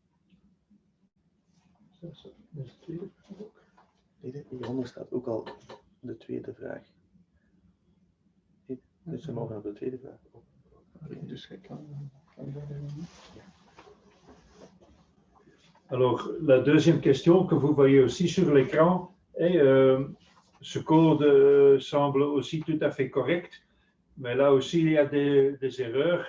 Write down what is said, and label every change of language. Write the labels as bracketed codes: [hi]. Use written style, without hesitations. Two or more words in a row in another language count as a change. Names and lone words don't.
[nl] Dat is de tweede vraag ook. Hieronder staat ook al de tweede vraag. Dus ze mogen op de tweede vraag op. [fr] Alors, la deuxième question que vous voyez aussi sur l'écran est ce code semble aussi tout à fait correct, mais là aussi il y a des erreurs.